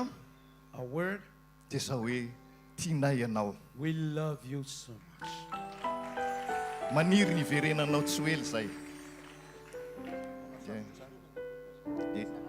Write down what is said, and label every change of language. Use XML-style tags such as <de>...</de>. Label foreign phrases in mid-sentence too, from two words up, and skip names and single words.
<en>A word,</en> <mg>dia izao hoe tianay ianao.</mg> <en>we love you so much.</en> <mg>Maniry ny verenanao tsy ho ela izay. Dia</mg>